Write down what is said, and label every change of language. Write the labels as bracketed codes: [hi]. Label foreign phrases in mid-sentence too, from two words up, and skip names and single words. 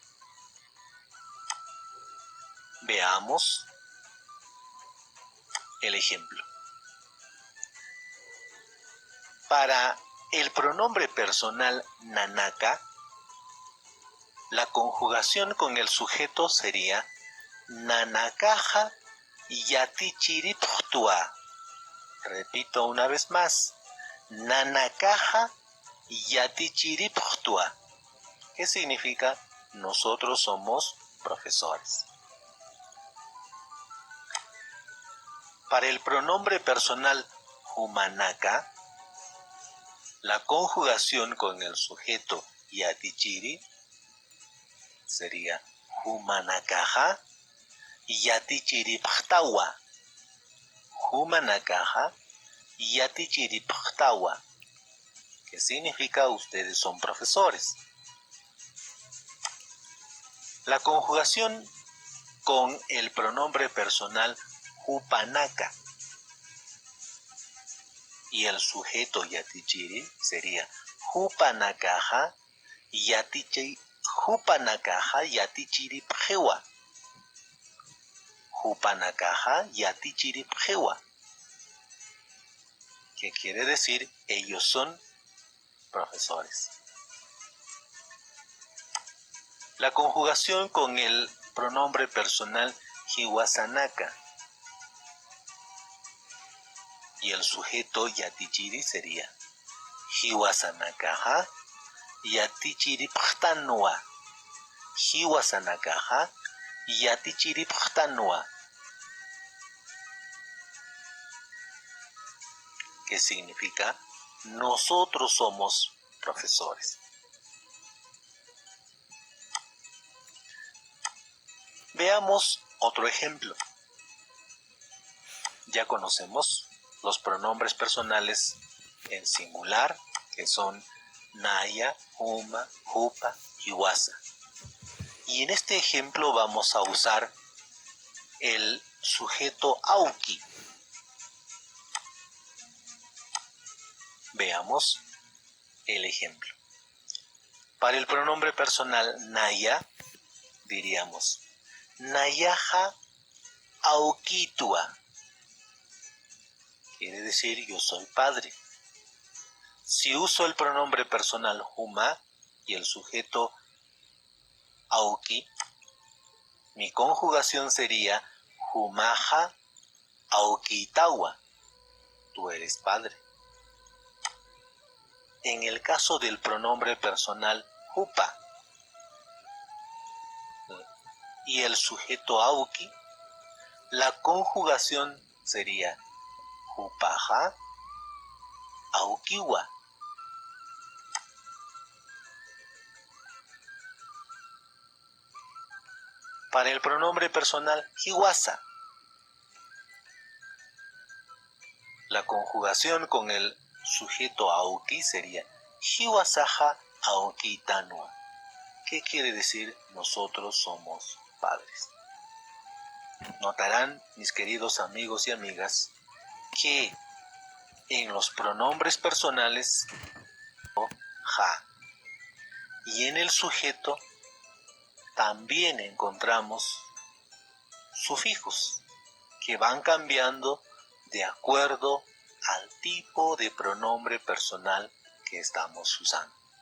[es] Veamos el ejemplo. Para el pronombre personal nanaka, la conjugación con el sujeto sería [ay] nanakaja yatichiri ptua. [es] Repito una vez más, [ay] nanakaja yatichiri ptua, [es] que significa nosotros somos profesores. Para el pronombre personal humanaka, la conjugación con el sujeto yatichiri sería [ay] humanakaja yatichiri ptawa. Humanakaja yatichiri ptawa, [es] que significa ustedes son profesores. La conjugación con el pronombre personal hupanaka y el sujeto yatichiri sería [ay] hupanakaja yatichiri pjewa. Hupanakaja yatichiri pjewa, [es] que quiere decir ellos son profesores. La conjugación con el pronombre personal hiwasanaka y el sujeto yatichiri sería [ay] hiwasanakaja yatichiri pjtanwa. Hiwasanakaja yatichiri pjtanwa, [es] que significa nosotros somos profesores. Veamos otro ejemplo. Ya conocemos los pronombres personales en singular, que son naya, huma, hupa y wasa. Y en este ejemplo vamos a usar el sujeto auki. Veamos el ejemplo. Para el pronombre personal naya, diríamos [ay] nayaja aukitua. [es] Quiere decir yo soy padre. Si uso el pronombre personal huma y el sujeto auki, mi conjugación sería [ay] humaja aukitawa. [es] Tú eres padre. En el caso del pronombre personal hupa y el sujeto auki, la conjugación sería [ay] hupaja aukiwa. [es] Para el pronombre personal hiwasa, la conjugación con el sujeto auki sería [ay] hiwasaja aukitanua. [es] ¿Qué quiere decir? Nosotros somos padres. Notarán, mis queridos amigos y amigas, que en los pronombres personales ja y en el sujeto también encontramos sufijos que van cambiando de acuerdo al tipo de pronombre personal que estamos usando.